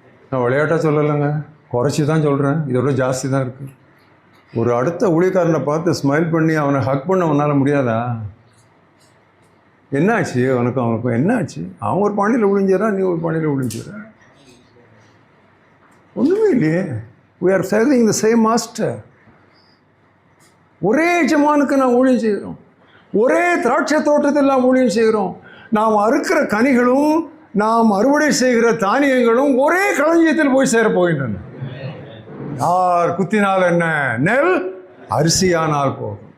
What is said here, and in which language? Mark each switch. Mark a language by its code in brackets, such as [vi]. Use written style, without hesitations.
[ta] நான் விளையாட்டாக சொல்லலைங்க, குறைச்சி தான் சொல்கிறேன். இதோட ஜாஸ்தி தான் இருக்குது. ஒரு அடுத்த ஊழியக்காரனை பார்த்து ஸ்மைல் பண்ணி அவனை ஹக் பண்ண அவனால் முடியாதா? என்னாச்சு அவனுக்கும் என்னாச்சு? அவன் ஒரு பாணியில் விழிஞ்சிடறான், நீ ஒரு பாணியில் விழிஞ்சிடற. ஒன்றுமே இல்லையே. [en] we are serving the same master. [ta] ஒரே எஜமானுக்கு நாம் ஊழியம் செய்கிறோம். ஒரே திராட்சை தோட்டத்தில் நாம் ஊழியம் செய்கிறோம். நாம் அறுக்கிற கனிகளும் நாம் அறுவடை செய்கிற தானியங்களும் ஒரே களஞ்சியத்தில் போய் சேரப் போகின்றன. யார் குத்தினால் என்ன, நெல் அரிசியானால் போகும்.